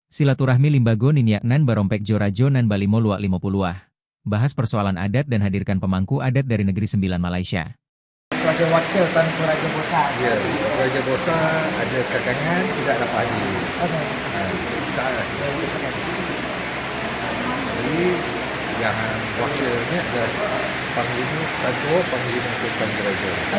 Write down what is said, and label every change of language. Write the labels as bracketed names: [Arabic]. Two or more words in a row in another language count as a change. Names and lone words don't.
[Indonesian] Silaturahmi Limbago Ninyak Nan Barompek Jorajo Nan Balimo Luak 50. Bahas persoalan adat dan hadirkan pemangku adat dari Negeri Sembilan Malaysia. Sebagai wakil Tuanku Raja Bosa. [Malay] Ya, Raja Bosa ada kekangan tidak dapat hadir. [Indonesian] Okey. Saat. Jadi yang wakilnya adalah Panglima Tantua, Panglima Sultan Raja.